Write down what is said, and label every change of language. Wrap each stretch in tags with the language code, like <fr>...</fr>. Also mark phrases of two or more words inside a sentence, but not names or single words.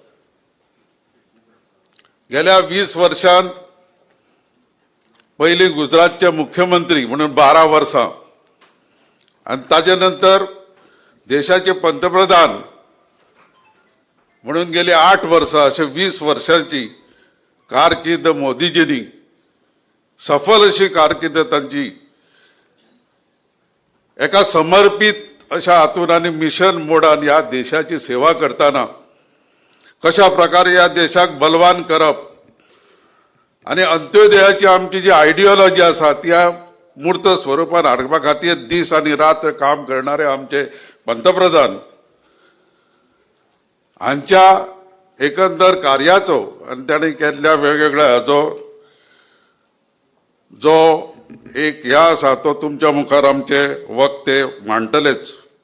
<kok>गेल्या 20 वर्षांत पयलीं गुजरातचे मुख्यमंत्री म्हणून 12 वर्सां आणि ताजे नंतर देशाचे पंतप्रधान म्हणून गेली 8 वर्सां, अशे 20 वर्षांची कारकीर्द मोदीजींनी, सफल अशी कारकीर्द तांची एका समर्पित अशा हातून आणि मिशन मोडान या देशाची सेवा करताना कशा प्रकारे या देशाक बलवान करप आणि अंत्योदयाची आमची जी आयडियोलॉजी आसा त्या मूर्त स्वरूपान हाडपा खातीर दीस आनी रात काम करणारे आमचे पंतप्रधान हांच्या एकंदर कार्याचो आनी ताणें केल्ल्या वेगवेगळ्या हाचो जो एक ह्या आसा तो तुमच्या मुखार आमचे वक्ते मांडटलेच.</kok>